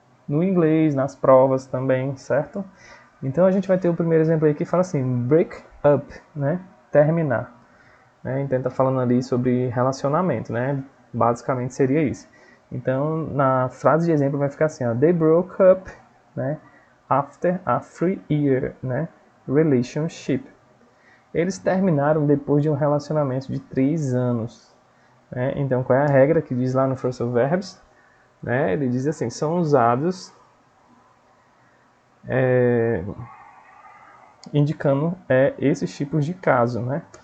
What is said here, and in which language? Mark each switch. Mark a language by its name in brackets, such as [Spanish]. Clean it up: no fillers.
[Portuguese] No inglês, nas provas também, certo? Então a gente vai ter o primeiro exemplo aí que fala assim, break up, né? Terminar. Né? Então tá falando ali sobre relacionamento, né? Basicamente seria isso. Então na frase de exemplo vai ficar assim, ó, [English] they broke up, [Portuguese] né? [English] After a 3-year, né, relationship. [Portuguese] Eles terminaram depois de um relacionamento de 3 anos. Né? Então, qual é a regra que diz lá no phrasal verbs? Né? Ele diz assim, são usados indicando esses tipos de caso, né?